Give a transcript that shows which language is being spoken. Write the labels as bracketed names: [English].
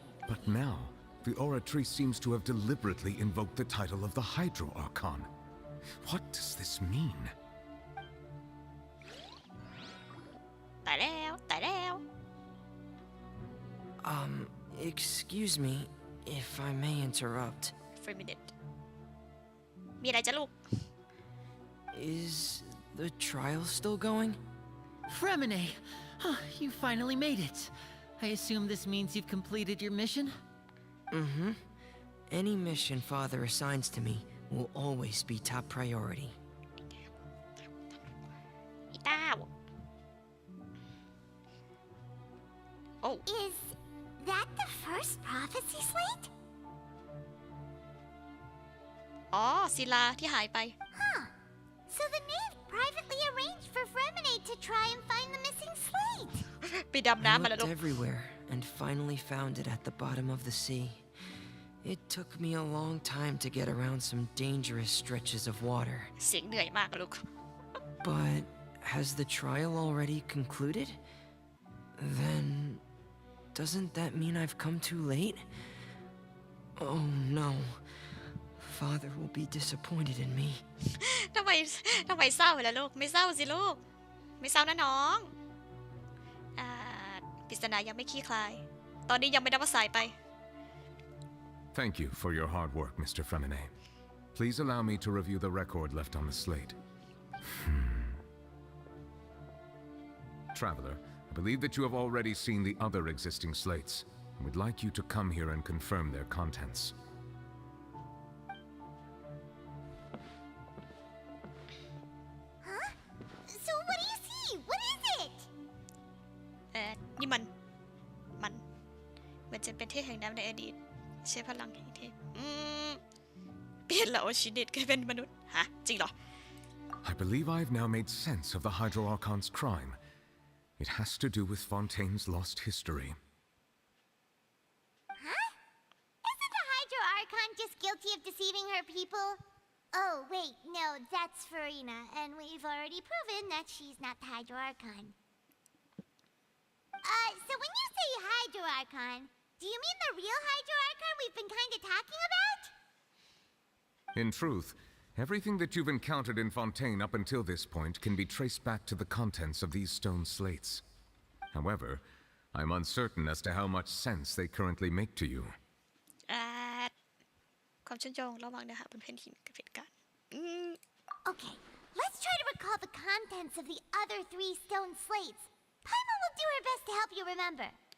[English] But now, the oratrice seems to have deliberately invoked the title of the Hydro Archon. What does this mean? [Thai] ตายแล้ว [English] Excuse me, if I may interrupt. for a minute [Thai] มีอะไรจะลูก [English] Is the trial still going? Fremine! You finally made it. I assume this means you've completed your mission? Mm-hmm. Any mission Father assigns to me will always be top priority. [Thai] อีต้าว Oh. [English] Is that the first prophecy slate? [Thai] อ๋อศิลาที่หายไป Huh. [English] So the knave privately arranged for Fremine to try and find the missing slate. [Thai] ไปดำน้ำมา [English] I [Thai] แล้วลูก [English] looked everywhere and finally found it at the bottom of the sea. It took me a long time to get around some dangerous stretches of water. [Thai] เสียงเหนื่อยมากอะลูก [English] But has the trial already concluded? Then doesn't that mean I've come too late? Oh no. Father will be disappointed in me. [Thai] ทำไมเศร้าล่ะลูกไม่เศร้าสิลูกไม่เศร้านะน้องปริศนายังไม่คลี่คลายตอนนี้ยังไม่ได้ว่าสายไป [English] Thank you for your hard work, Mr. Fremine. Please allow me to review the record left on the slate. Traveler, I believe that you have already seen the other existing slates and would like you to come here and confirm their contents. Huh? So what do you see? What is it? [Thai] นี่มันเหมือนจะเป็นเทพแห่งน้ำในอดีตใช้พลังแห่งเทพเปลี่ยนแล้วชีวิตกลายเป็นมนุษย์ฮะจริงเหรอ [English] I believe I have now made sense of the Hydro Archon's crime. It has to do with Fontaine's lost history. Huh? Isn't the Hydro Archon just guilty of deceiving using her people? Oh, wait, no, that's Farina, and we've already proven that she's not the Hydro Archon. So when you say Hydro Archon, do you mean the real Hydro Archon we've been kinda talking about? In truth, everything that you've encountered in Fontaine up until this point can be traced back to the contents of these stone slates. However, I'm uncertain as to how much sense they currently make to you. [Thai] ความเชื่อมโยงระหว่างเนื้อหาบนแผ่นหินกับเหตุการณ์ [English] Okay, let's try to recall the contents of the other 3 stone slates. Paimon will do her best to help you remember.